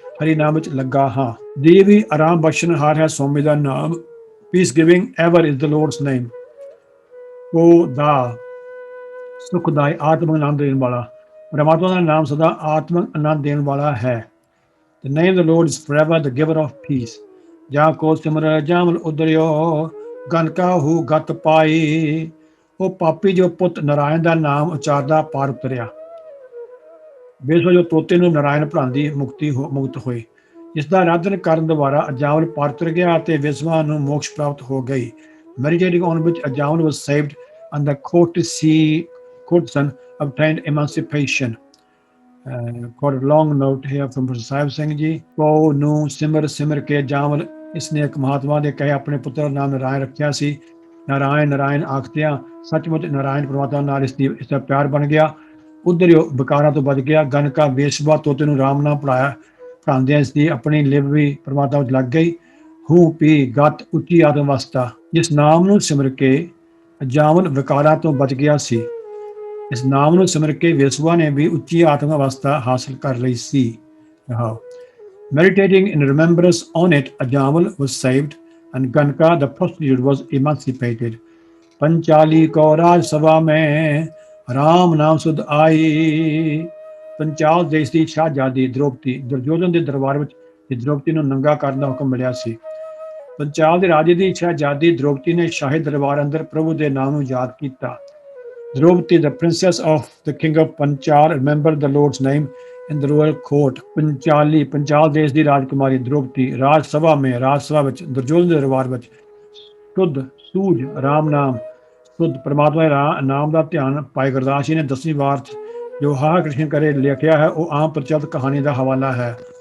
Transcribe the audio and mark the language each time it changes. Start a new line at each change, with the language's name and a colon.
Punjabi: ਹਰੀ ਨਾਮ ਵਿੱਚ ਲੱਗਾ ਹਾਂ। ਦੀ ਵੀ ਆਰਾਮ ਬਖਸ਼ਣਹਾਰ ਹੈ ਸਵਾਮੀ ਦਾ ਨਾਮ।
English: Peace giving ever is the lord's name.
Punjabi: ਉਹ ਦਾ ਸੁਖਦਾਈ ਆਤਮਕ ਆਨੰਦ ਦੇਣ ਵਾਲਾ, ਪਰਮਾਤਮਾ ਦਾ ਨਾਮ ਸਦਾ ਆਤਮਕ ਆਨੰਦ ਦੇਣ ਵਾਲਾ ਹੈ।
English: The name of the Lord is forever the giver of peace.
Punjabi: ਜਾਂ ਕੋ ਸਿਮਰ ਜਾਮਲ ਉਦਰਿਓ ਗਨ ਕਾਹੂ ਗਤ ਪਾਈ। ਉਹ ਪਾਪੀ ਜੋ ਪੁੱਤ ਨਾਰਾਇਣ ਦਾ ਨਾਮ ਉਚਾਰਦਾ ਪਾਰ ਉਤਰਿਆ। ਬੇਸੋ ਜੋ ਤੋਤੇ ਨੂੰ ਨਾਰਾਇਣ ਪੜ੍ਹਾਉਂਦੀ ਮੁਕਤ ਹੋਏ। ਇਸ ਦਾ ਆਰਾਧਨ ਕਰਨ ਦੁਆਰਾ ਅਜਾਵਲ ਪਾਰ ਉਤਰ ਗਿਆ ਅਤੇ ਵਿਸਵਾ ਨੂੰ ਮੋਕਸ਼ ਪ੍ਰਾਪਤ ਹੋ ਗਈ।
English: Meditating on which Ajamil was saved and the courtesan obtained emancipation. Got a long note here from Professor Sahib Singh ji.
Punjabi: ਕੋ ਨੂੰ ਸਿਮਰ ਸਿਮਰ ਕੇ ਜਾਮਲ, ਇਸਨੇ ਇੱਕ ਮਹਾਤਮਾ ਦੇ ਕਹੇ ਆਪਣੇ ਪੁੱਤਰ ਦਾ ਨਾਮ ਨਾਰਾਇਣ ਰੱਖਿਆ ਸੀ। ਨਾਰਾਇਣ ਨਾਰਾਇਣ ਆਖਦਿਆਂ ਸੱਚਮੁੱਚ ਨਾਰਾਇਣ ਪਰਮਾਤਮਾ ਨਾਲ ਇਸ ਦਾ ਪਿਆਰ ਬਣ ਗਿਆ। ਉਧਰ ਵਿਕਾਰਾਂ ਤੋਂ ਬਚ ਗਿਆ। ਗਨਕਾ ਬੇਸਵਾ ਤੋਤੇ ਨੂੰ ਰਾਮ ਨਾਮ ਪੜ੍ਹਾਉਂਦਿਆਂ ਇਸ ਦੀ ਆਪਣੀ ਲਿਵ ਵੀ ਪਰਮਾਤਮਾ ਵਿੱਚ ਲੱਗ ਗਈ। ਹੂ ਪੀ ਗਤ ਉੱਚੀ ਆਤਮ ਅਵਸਥਾ, ਜਿਸ ਨਾਮ ਨੂੰ ਸਿਮਰ ਕੇ ਅਜਾਮਲ ਵਿਕਾਰਾਂ ਤੋਂ ਬਚ ਗਿਆ ਸੀ। ਇਸ ਨਾਮ ਨੂੰ ਸਿਮਰ ਕੇ ਵੇਸਵਾ ਨੇ ਵੀ ਉੱਚੀ ਆਤਮ ਅਵਸਥਾ ਹਾਸਲ ਕਰ ਲਈ ਸੀ।
English: Meditating in remembrance on it, Ajamal was saved and Ganka, the prostitute, was emancipated.
Punjabi: Panchali ko Raj Sabha mein Ram Naam Sud Ai. Panchal ਦੇਸ਼ ਦੀ ਸ਼ਾਹਜ਼ਾਦੀ ਦ੍ਰੋਪਦੀ ਦੁਰਯੋਧਨ ਦੇ ਦਰਬਾਰ ਵਿੱਚ ਦ੍ਰੋਪਦੀ ਨੂੰ ਨੰਗਾ ਕਰਨ ਦਾ ਹੁਕਮ ਮਿਲਿਆ ਸੀ। ਪੰਚਾਲ ਦੇ ਰਾਜੇ ਦੀ ਸ਼ਾਹਜ਼ਾਦੀ ਦ੍ਰੋਪਦੀ ਨੇ ਸ਼ਾਹੀ ਦਰਬਾਰ ਅੰਦਰ ਪ੍ਰਭੂ ਦੇ ਨਾਮ ਨੂੰ ਯਾਦ ਕੀਤਾ।
English: Draupadi, the princess of the king of Panchal, remembered the Lord's name in the royal court.
Punjabi: Panchali, Panchal ਦੇਸ਼ ਦੀ ਰਾਜਕੁਮਾਰੀ ਦ੍ਰੋਪਦੀ ਰਾਜ ਸਭਾ ਵਿੱਚ ਦੁਰਯੋਧਨ ਦੇ ਦਰਬਾਰ ਵਿੱਚ ਸ਼ੁੱਧ ਸੂਝ ਰਾਮ ਨਾਮ ਸ਼ੁੱਧ ਪਰਮਾਤਮਾ ਦੇ ਨਾਮ ਦਾ ਧਿਆਨ ਭਾਈ ਗੁਰਦਾਸ ਜੀ ਨੇ 10ਵੀਂ ਵਾਰ ਜੋ ਹਾ ਕ੍ਰਿਸ਼ਨ ਕਰੇ ਲਿਖਿਆ ਹੈ, ਉਹ ਆਮ ਪ੍ਰਚਲਿਤ ਕਹਾਣੀ ਦਾ ਹਵਾਲਾ ਹੈ।